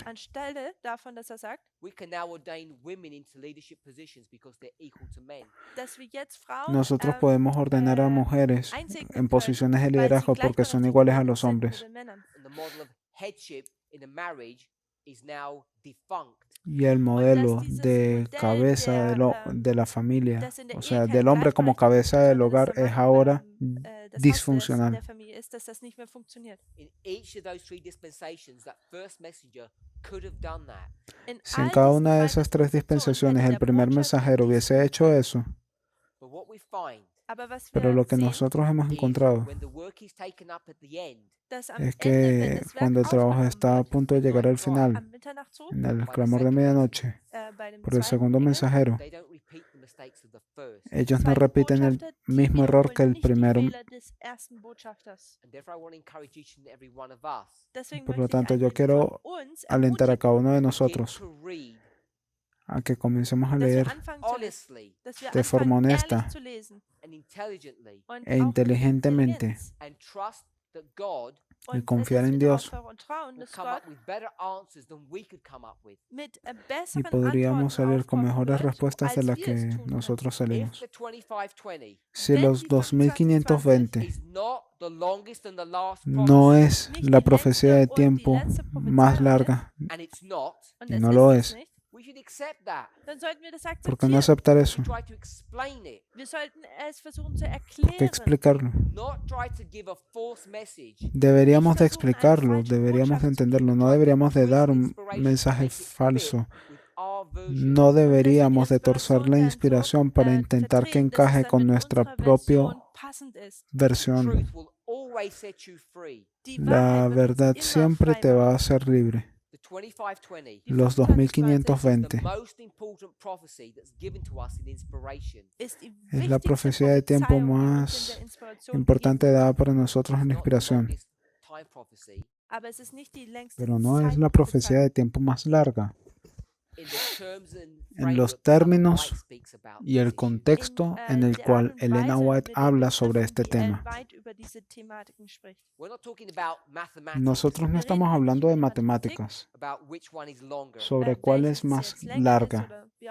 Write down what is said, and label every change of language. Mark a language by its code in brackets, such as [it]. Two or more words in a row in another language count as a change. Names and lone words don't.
[de] anstelle davon, dass sagt, [en] we can now ordain women into leadership positions because they're equal to men. [de] dass wir jetzt Frauen [es] nosotros podemos ordenar a mujeres en posiciones de liderazgo porque son iguales a los hombres. [en] And the model of headship in a marriage is now defunct. [es] Y el modelo [de] dieses [es] de [de] Modell [es] cabeza de la familia, [de] dass in der [es] o [de] Ehe [es] sea, [de] kein [es] del hombre como [de] Gleichberechtigung [es] cabeza del [de] sondern dass [es] hogar, [de] der [es] es [de] Mann [es] ahora [de] das [es] disfuncional. [de] Haupt der Familie ist, dass das nicht mehr funktioniert. [en] In each of those three dispensations, that first messenger could have done that. [es] Si en [de] all [es] cada [de] diesen [es] una de [de] drei [es] esas tres dispensaciones [de] Dispensationen hätte [es] el [de] der [es] primer [de] Botschafter [es] mensajero [de] dies [es] hubiese hecho eso, [en] But what we find [de] Aber was [es] pero [de] wir [es] lo que [de] sehen, [es] nosotros hemos [en] is [es] encontrado [en] when the work is taken up at the end, [de] dass am [es] es [de] Ende, wenn [es] que [de] das Werk [es] cuando el trabajo [de] aufgenommen [es] está a [de] wird, [es] punto de llegar al final, [de] am Mitternachtszug, [es] en el clamor de medianoche, [de] bei dem [es] por el [de] zweiten [es] segundo [de] Engel, [es] mensajero, [en] they don't repeat the mistakes of the first. [es] ellos no [de] zweiten [es] repiten el [de] Botschafter, die [es] mismo error que [de] wiederholen [es] el [de] nicht die [es] primero. [de] Fehler des ersten Botschafters. [en] And therefore, I want to encourage each and every one of us [de] Deswegen [es] Por lo [de] möchte ich [es] tanto, yo [de] einen [es] quiero [de] von uns [es] alentar a cada uno de [en] begin [es] nosotros [en] to read [es] a que comencemos a [de] dass wir [es] leer [de] anfangen zu lesen, [en] honestly [de] dass wir [es] de forma [de] anfangen, [es] honesta [de] ehrlich zu lesen [en] and intelligently [de] und [es] e [de] auch mit [es] inteligentemente [de] Intelligenz [en] and trust that God [es] y [de] und [es] confiar [de] dass [es] en [de] wir [es] Dios, [de] darauf vertrauen, [en] will [de] dass [en] come [de] Gott [en] up with better answers than we could come up with. [de] mit [es] y [de] besseren [es] podríamos salir con [de] Antworten [es] mejores [de] aufkommen wird, [es] respuestas de [de] als [es] las [de] wir [es] que [de] es tun können. [es] nosotros [en] If [es] salimos. [en] the 2520 [es] Si [de] Wenn [es] los [de] die [es] 2520 [en] is not the longest and the last [es] no [en] prophecy, [es] es [de] nicht [es] la [de] die [es] profecía de [de] längste und die [es] tiempo [de] letzte Prophezeiung [es] más [de] ist, [es] larga, [en] and it's not, [de] und [es] y es no [de] ist [es] lo es es, [de] nicht, [en] we should accept that. [de] dann sollten wir das [es] ¿por qué no [de] akzeptieren. [es] aceptar [en] We [es] eso? [en] try to explain it, [de] Wir sollten es versuchen zu [es] ¿Por qué [de] erklären. [es] explicarlo? [en] not try to give a false message. [es] Deberíamos de [de] versuchen, eine [es] explicarlo, [de] falsche [es] deberíamos de [de] Botschaft zu [es] entenderlo, [de] geben. [es] no deberíamos de dar un mensaje falso, no deberíamos de torcer la inspiración para intentar que encaje con nuestra propia versión. [en] Truth will always set you free. [es] La verdad siempre te va a hacer libre. [en] The 2520 [es] Los [en] is the [es] 2520 [en] most important prophecy that's given to us in inspiration. [es] es la profecía de tiempo más importante dada para nosotros en la [en] Not the [es] inspiración, [en] longest time prophecy, [de] Aber es ist nicht die längste [es] pero no es la profecía de tiempo más larga, en los términos y el contexto en el cual Elena White habla sobre este tema. Nosotros no estamos hablando de matemáticas, sobre cuál es más larga.